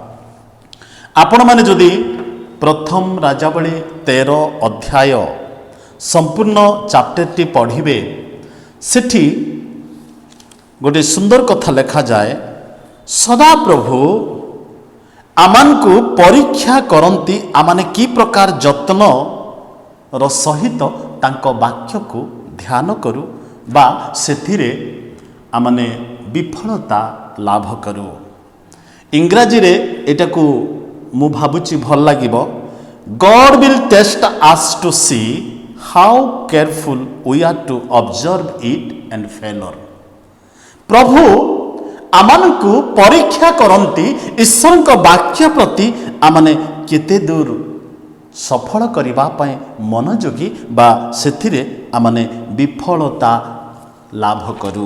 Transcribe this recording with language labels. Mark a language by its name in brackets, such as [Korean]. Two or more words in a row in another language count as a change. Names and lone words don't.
[Odia] ଆପଣମାନେ ଯଦି ପ୍ରଥମ ରାଜାବଳୀ 13 ଅଧ୍ୟାୟ ସମ୍ପୂର୍ଣ୍ଣ ଚାପ୍ଟରଟି ପଢ଼ିବେ, ସେଠି ଗୋଟିଏ ସୁନ୍ଦର କଥା ଲେଖାଯାଏ, ସଦାପ୍ରଭୁ ଆମମାନଙ୍କୁ ପରୀକ୍ଷା କରନ୍ତି, ଆମମାନେ କି ପ୍ରକାର ଯତ୍ନର ସହିତ ତାଙ୍କ ବାକ୍ୟକୁ ଧ୍ୟାନ କରୁ ବା ସେଥିରେ ଆମମାନେ ବିଫଳତା ଲାଭ କରୁ। ଇଂରାଜୀରେ ଏଟାକୁ ମୁଁ ଭାବୁଛି ଭଲ ଲାଗିବ, [English] God will test us to see how careful we are to observe it and failure। [Odia] ପ୍ରଭୁ ଆମମାନଙ୍କୁ ପରୀକ୍ଷା କରନ୍ତି, ଈଶ୍ୱରଙ୍କ ବାକ୍ୟ ପ୍ରତି ଆମମାନେ କେତେ ଦୂର ସଫଳ କରିବା ପାଇଁ ମନୋଯୋଗୀ ବା ସେଥିରେ ଆମମାନେ ବିଫଳତା ଲାଭ କରୁ।